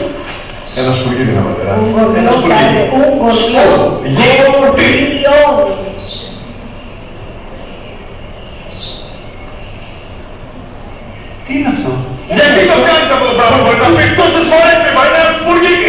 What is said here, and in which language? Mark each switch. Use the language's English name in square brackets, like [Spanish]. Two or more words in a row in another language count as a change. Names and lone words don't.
[Greek] Ένα σπουργίδι είναι πατέρα. [Spanish] Un [Greek] Ένα [Spanish] gorrión, padre, [Greek] σπουργίδι. [Spanish] un gorrión. [Greek] Γύρι. [Spanish] Gorrión. [Greek] Τι είναι αυτό? Γιατί το κάνεις αυτό το πράγμα, μπορεί να πεις τόσες φορές είπα, είναι ένα σπουργίδι.